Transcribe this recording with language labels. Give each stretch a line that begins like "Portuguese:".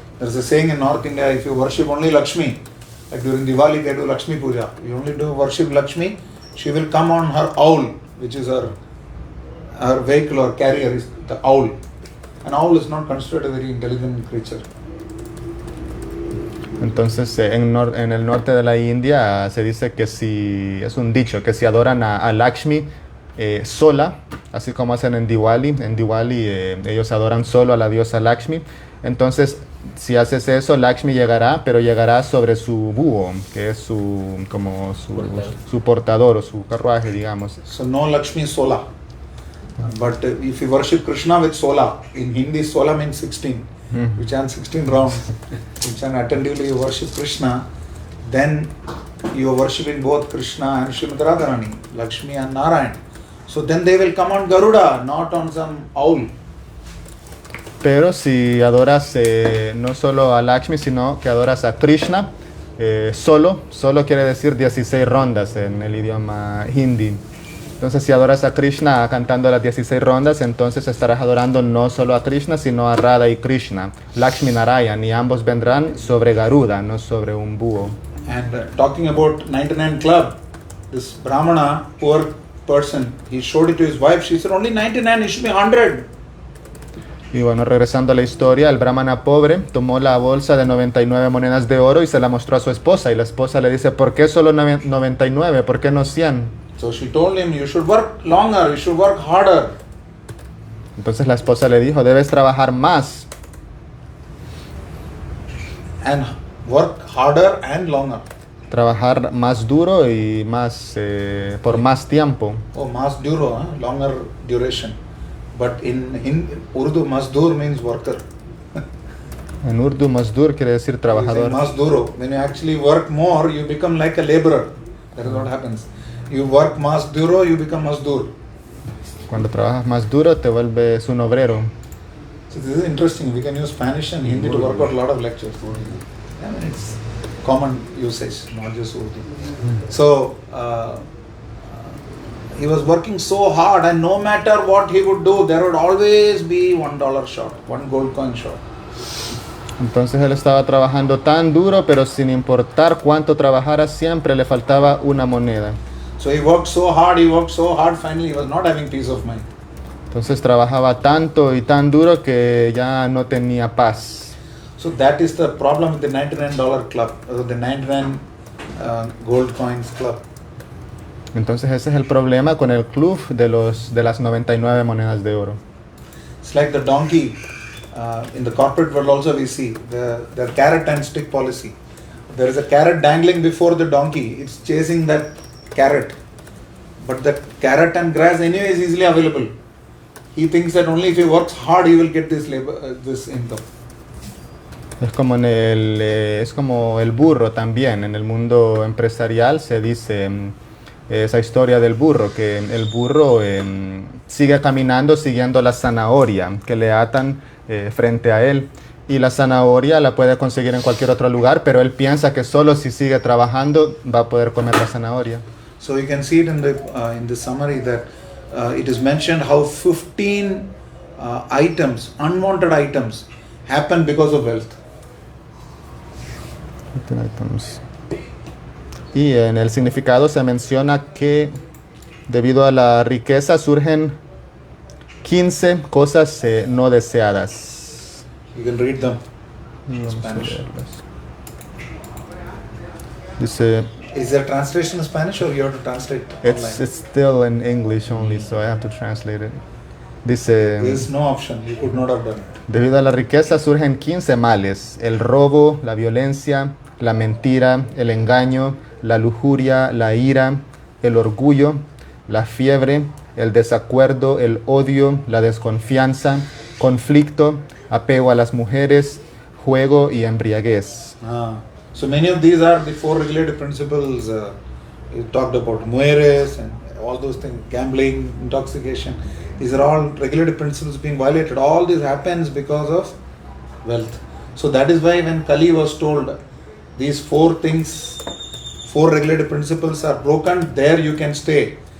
English: There's a saying in North India, if you worship only Lakshmi, like during Diwali they do Lakshmi Puja, you only do worship Lakshmi, she will come on her owl, which is her vehicle or carrier is the owl. An owl is not considered a very intelligent creature.
Spanish: Entonces en el norte de la India se dice que si, es un dicho, que si adoran a Lakshmi sola, así como hacen en Diwali ellos adoran solo a la diosa Lakshmi, entonces si haces eso, Lakshmi llegará, pero llegará sobre su búho, que es su portador o su carruaje, digamos.
English: So no Lakshmi sola. But if you worship Krishna with sola, in Hindi sola means 16. You chant 16 rounds, you chant attentively, you worship Krishna, then you are worshipping both Krishna and Srimati Radharani, Lakshmi and Narayan. So then they will come on Garuda, not on some owl.
Spanish: Pero si adoras no solo a Lakshmi, sino que adoras a Krishna, solo quiere decir 16 rondas en el idioma hindi. Entonces, si adoras a Krishna cantando las 16 rondas, entonces estarás adorando no solo a Krishna, sino a Radha y Krishna, Lakshmi Narayan, y ambos vendrán sobre Garuda, no sobre un búho.
English: And talking about 99 club, this Brahmana, poor person, he showed it to his wife. She said, only 99, it should be 100.
Spanish: Y bueno, regresando a la historia, el brahmana pobre tomó la bolsa de 99 monedas de oro y se la mostró a su esposa. Y la esposa le dice, ¿por qué solo 99? ¿Por qué no 100?
English: So she told him, you should work longer, you should work harder.
Spanish: Entonces la esposa le dijo, debes trabajar más.
English: And work harder and longer.
Spanish: Trabajar más duro y más por más tiempo.
English: Oh,
Spanish: mas duro,
English: longer duration. But in Urdu, masdur means worker.
Spanish: En Urdu, mazdur quiere decir trabajador. Mas duro.
English: When you actually work more, you become like a laborer. That is what happens. You work
Spanish: mas duro,
English: you become masdur.
Spanish: Cuando trabajas más duro, te vuelves un obrero.
English: So this is interesting. We can use Spanish and Hindi to work out a lot of lectures. I mean, it's common usage, not just Urdu. So he was working so hard, and no matter what he would do, there would always be $1 short, one gold coin short.
Spanish: Entonces él estaba trabajando tan duro, pero sin importar cuánto trabajara, siempre le faltaba una moneda.
English: So he worked so hard, finally he was not having peace of mind.
Spanish: Entonces trabajaba tanto y tan duro que ya no tenía paz.
English: So that is the problem with the $99 club, the 99 gold coins club.
Spanish: Entonces ese es el problema con el club de las 99 monedas de oro.
English: It's like the donkey. In the corporate world also we see the carrot and stick policy. There is a carrot dangling before the donkey. It's chasing that carrot. But the carrot and grass anyway is easily available. He thinks that only if he works hard he will get this income.
Spanish: Es como es como el burro también. En el mundo empresarial se dice esa historia del burro, que el burro sigue caminando siguiendo la zanahoria que le atan frente a él, y la zanahoria la puede conseguir en cualquier otro lugar, pero él piensa que solo si sigue trabajando va a poder comer la zanahoria.
English: So you can see it in the summary that it is mentioned how 15 items, unwanted items, happen because of wealth.
Spanish: Y en el significado se menciona que debido a la riqueza surgen 15 cosas no deseadas.
English: You can read them in Spanish.
Spanish: Dice,
English: Is there translation in Spanish or you have to translate online? it's still in English only, so I have to translate it.
Spanish: Dice,
English: There is no option. You could not have done it.
Spanish: debido a la riqueza surgen 15 males: el robo, la violencia, la mentira, el engaño, la lujuria, la ira, el orgullo, la fiebre, el desacuerdo, el odio, la desconfianza, conflicto, apego a las mujeres, juego y embriaguez.
English: So many of these are the 4 regulative principles you talked about, mujeres and all those things, gambling, intoxication. These are all regulative principles being violated. All this happens because of wealth. So that is why when Kali was told these 4 things, 4 regulative principles are broken, there you can stay.